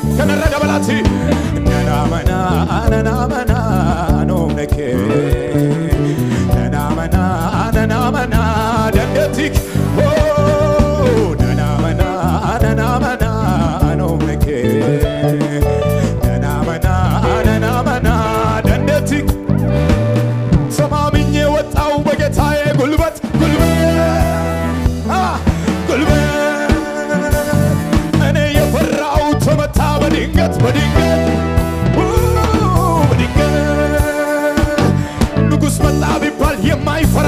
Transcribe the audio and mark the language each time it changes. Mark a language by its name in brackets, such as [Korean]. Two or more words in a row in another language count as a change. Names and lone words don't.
[Oromo] Kanarra dabalaati. Nanaamana anumna kee. Nanaamana dandeettii kee. Oh nanaamana anumna kee. Nanaamana dandeettii kee. [Amharic] ሰማምኜ ወጣው በጌታዬ ጉልበት እኔ የፈራው ተመታ በድንገት ንጉሥ መጣ ቢባል የማይ